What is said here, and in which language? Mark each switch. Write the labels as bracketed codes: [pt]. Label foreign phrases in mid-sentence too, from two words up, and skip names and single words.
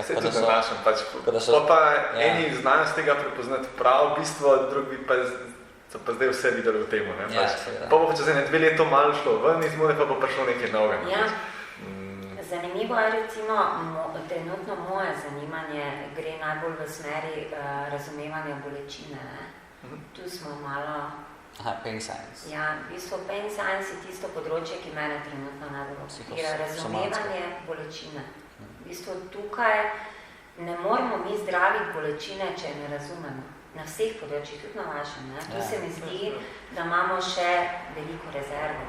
[sl] Se tudi nanašam, pa eni znajo z tega prepoznati prav bistvo, drugi pa so pa zdaj vse videli v temu. Pa bo čez 2 leto malo šlo ven iz mode, pa bo prišlo nekaj novega. Ja. Zanimivo je recimo, trenutno moje zanimanje gre najbolj v smeri razumevanja bolečine. Tu smo malo... [en] pain science. [sl] Ja, v bistvu [en] pain science [sl] je tisto področje, ki mene trenutno najbolj obsipira. Razumevanje bolečine. V bistvu tukaj ne moramo mi zdraviti bolečine, če ne razumemo. Na vseh področjih, tudi na vašem. Tu se mi zdi, da imamo še veliko rezerve.